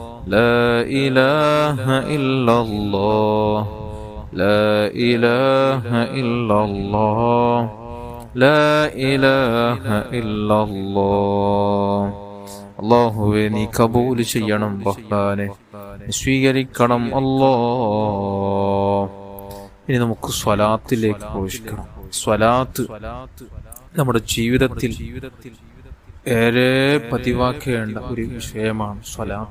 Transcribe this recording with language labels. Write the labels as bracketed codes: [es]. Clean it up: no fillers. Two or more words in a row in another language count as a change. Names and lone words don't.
[ar] لا إله إلا الله لا إله إلا الله لا إله إلا الله. [ml] അല്ലാഹുവേ നീ കബൂൽ ചെയ്യണം റഹ്മാനെ, സ്വീകരിക്കണം അല്ലാഹ്. ഇനി നമുക്ക് സ്വലാത്തിലേക്ക് പ്രവേശിക്കണം. സ്വലാത്ത് നമ്മുടെ ജീവിതത്തിൽ ഏറെ പതിവാക്കേണ്ട ഒരു വിഷയമാണ് സ്വലാത്ത്.